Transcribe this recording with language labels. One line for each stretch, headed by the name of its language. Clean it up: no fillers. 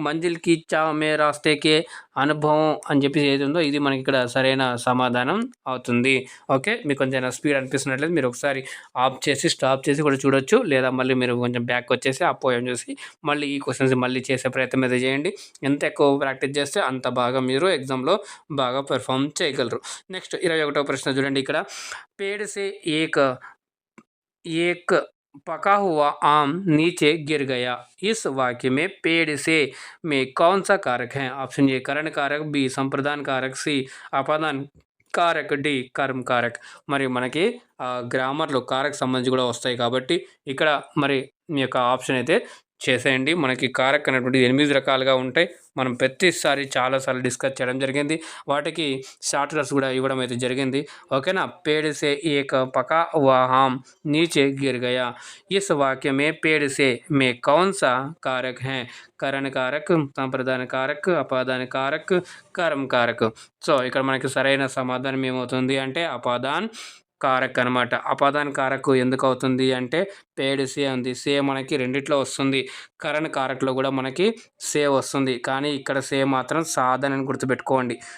Hindi: మంజిల్కి చా మే రాస్తేకే
Telugu: అనుభవం అని చెప్పి ఏది ఉందో ఇది మనకి ఇక్కడ సరైన సమాధానం అవుతుంది. ఓకే, మీకు కొంచెం స్పీడ్ అనిపిస్తున్నట్లయితే మీరు ఒకసారి ఆఫ్ చేసి స్టాప్ చేసి కూడా చూడొచ్చు, లేదా మళ్ళీ మీరు కొంచెం బ్యాక్ వచ్చేసి ఆ పోయం చూసి మళ్ళీ ఈ క్వశ్చన్స్ మళ్ళీ చేసే ప్రయత్నం అయితే చేయండి. ఎంత ఎక్కువ ప్రాక్టీస్ చేస్తే అంత బాగా మీరు ఎగ్జామ్లో బాగా పెర్ఫామ్ చేయగలరు. నెక్స్ట్ 21వ ప్రశ్న చూడండి. ఇక్కడ
Hindi: पेड़ से एक एक पका हुआ आम नीचे गिर गया. इस वाक्य में पेड़ से में कौन सा कारक है? ऑप्शन ए करण कारक, बी संप्रदान कारक, सी అపాదాన్ కారక్, డి కర్మ కారక్.
Telugu: మరి మనకి గ్రామర్లో కారక్ సంబంధించి కూడా వస్తాయి కాబట్టి ఇక్కడ మరి మీ యొక్క ఆప్షన్ అయితే చేసేయండి. మనకి కారక్ అనేటువంటి 8 రకాలుగా ఉంటాయి. మనం ప్రతిసారి చాలాసార్లు డిస్కస్ చేయడం జరిగింది. వాటికి షార్ట్ కట్స్ కూడా ఇవ్వడం అయితే జరిగింది. ఓకేనా.
Hindi: पेड़ से एक पका हुआ आम नीचे गिर गया. इस वाक्य में पेड़ से में कौन सा कारक है? करण कारक,
Telugu: సంప్రదాన కారక్, అపాదాన కారక్, కర్మ కారక్. సో ఇక్కడ మనకి సరైన సమాధానం ఏమవుతుంది అంటే అపాదాన్ కారక్ అనమాట. అపాదాన్ కారక్ ఎందుకు అవుతుంది అంటే పేడ్ సే ఉంది. సే మనకి రెండిట్లో వస్తుంది. కరణ్ కారక్లో కూడా మనకి సే వస్తుంది. కానీ ఇక్కడ సే మాత్రం సాధనని గుర్తుపెట్టుకోండి.